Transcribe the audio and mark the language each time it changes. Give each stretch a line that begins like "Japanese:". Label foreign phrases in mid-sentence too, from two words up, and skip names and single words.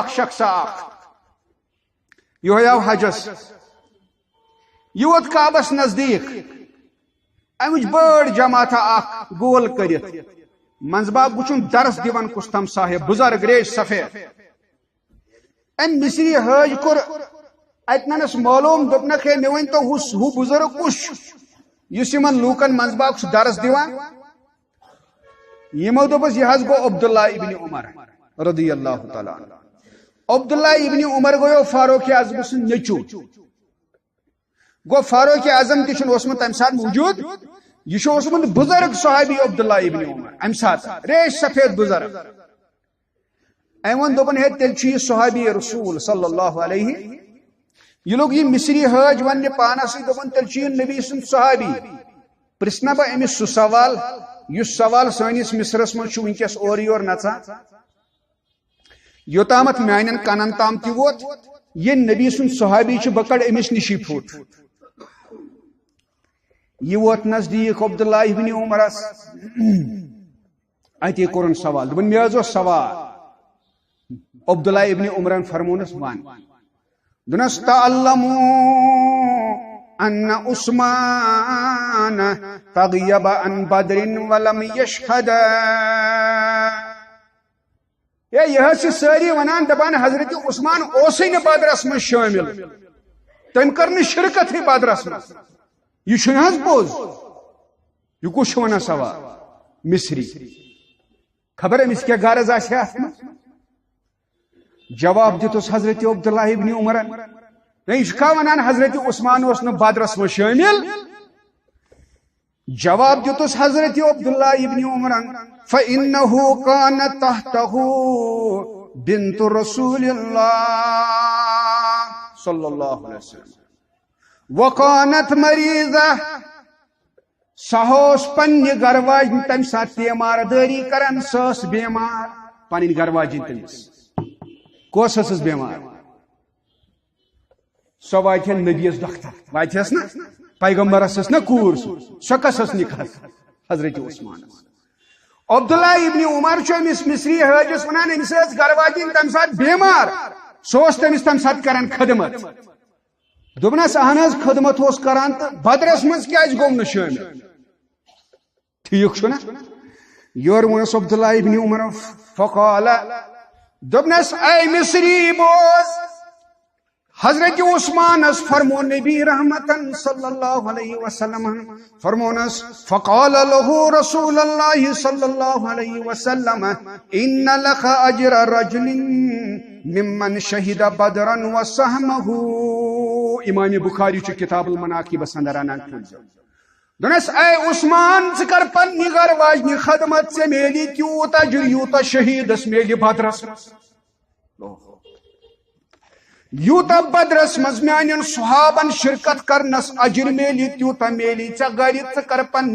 Kashmiri: اکھ شخص اکھ یہوے آو حجس یہ ووت کعبس نزدیک أمۍ وٕچھ بٔڑ جماعتہ اکھ گول کٔرِتھ منٛزٕ باگ وٕچھُن درس دِوان کُس تام صاحب بُزرگ ریش سفید أمۍ مصری حٲج کوٚر اتنس معلوم دوٚپنکھ ہے مےٚ ؤنۍتو ہُہ بُزرگ کُس چھُ یُس یِمن لوٗکن منٛزٕ باگ چھُ درس دِوان یمو دوٚپُس یہِ حظ گوٚو عبداللہ ابن عمر
Arabic: رضی اللہ تعالیٰ عنہ
Kashmiri: عبداللہ ابن عمر گوٚو فاروق اعظم سُنٛد نیٚچوٗ گوٚو فاروق اعظم تہِ چھُنہٕ اوسمُت تمہِ ساتہٕ موٗجوٗد یہ چھُ اوسمُت بُزرگ صحابی عبداللہ ابن عمر امہِ ساتہٕ ریش سفید بُزرگ أمۍ ووٚن دوٚپُن ہے تیٚلہِ چھُ یہِ صحابی رسول
Arabic: صلی اللہ علیہ
Kashmiri: یہ لوگ یہ مصری حٲج وننہِ پانس سۭتۍ دوٚپُن تیٚلہِ چھُ یہِ نبی سُنٛد صحابی پرژھنا بہٕ أمِس سُہ سوال یُس سوال سٲنِس مصرس منٛز چھُ وٕنکیٚس اورٕ یور نژان یوٚتامتھ میانٮ۪ن کنن تام تہِ ووت یہِ نبی سُنٛد صحابی چھُ بہٕ کڑٕ أمِس نِشی فوٹ یہ ووت نزدیک عبداللہ ابن عمرس اتے کوٚرُن سوال دوٚپُن مےٚ حظ اوس سوال عبداللہ ابن عمرن فرمونس ون دوٚپنس
Arabic: تعلموا ان عثمان تغیب عن بدر ولم یشهد
Kashmiri: یہ حظ چھِ سٲری ونان دپان حضرت عثمان اوسٕے نہٕ بدرس منٛز شٲمِل تٔمۍ کٔر نہٕ شرکتھٕے بدرس منٛز یہ چھُنہٕ حظ پوٚز یہ کُس چھُ ونان سوال مصری خبر أمِس کیٛاہ غرض آسہِ ہا اتھ منٛز جواب دِتُس حضرت عبداللہ ابن عمرن یہ چھُکھا ونان حضرت عثمان اوس نہٕ بدرس منٛز شٲمِل جواب دِتُس حضرت عبداللہ ابن عمرن
Arabic: فإنه كان تحته بنت رسول الله صلی اللہ علیہ وسلم وكانت مریضہ
Kashmiri: سۄ اوس پننہِ گھر واجنہِ تمہِ ساتہٕ تیمار دٲری کران سۄ ٲس بیمار پنٕنۍ گھر واجِنۍ تٔمِس کۄس ٲسٕس بیمار سۄ واتہِ ہا نبیس دۄختر واتہِ ہس نا پیغمبرس ٲس نا کوٗر سۄ کس ٲس نِکاح حضرت عثمان عبداللہ ابن عمر چھُ أمِس مصری حٲجس ونان أمِس ٲس گھر واجِنۍ تمہِ ساتہٕ بیمار سۄ اوس تٔمِس تمہِ ساتہٕ کران خدمت دوٚپنس اہن حظ خدمت اوس کران تہٕ بدرس منٛز کیازِ گوٚو نہٕ شٲمِل ٹھیٖک چھُ نا یورٕ ووٚنُس عبداللہ ابن عمر فقال دوٚپنس اے مصری بوز حضرت عثمانس فرمو نبی رحمتن
Arabic: صلی اللہ علیہ وسلم
Kashmiri: فرمونس
Arabic: فقال له رسول اللہ صلی اللہ علیہ وسلم ان لك اجر رجل ممن شہد بدرا وسهمه
Kashmiri: امام بخاری چھ کتاب المناقب اندر انان دونس اے عثمان ژٕ کر پننہِ گھر واجنہِ خدمت ژےٚ میلی تیوٗت اجر یوٗتاہ شہیدس میلہِ بدرس یوٗتاہ بدرس منٛز میانٮ۪ن صحابن شرکت کرنس اجر میلی تیوٗتاہ میلی ژےٚ گرِ ژٕ کر پننہِ